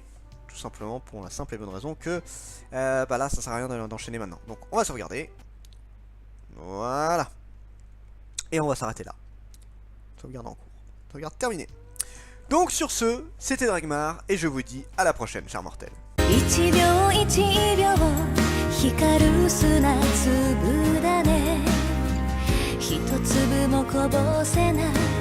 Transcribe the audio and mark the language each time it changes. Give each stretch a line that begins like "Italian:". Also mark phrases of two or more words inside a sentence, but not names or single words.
French: Tout simplement pour la simple et bonne raison que bah là ça sert à rien d'enchaîner maintenant. Donc on va se regarder. Voilà. Et on va s'arrêter là. Sauvegarde en cours. Sauvegarde terminée. Donc sur ce, c'était Dragmar et je vous dis à la prochaine, chers mortels.
Japanese: 1 秒1秒光る砂粒だね一粒もこぼせない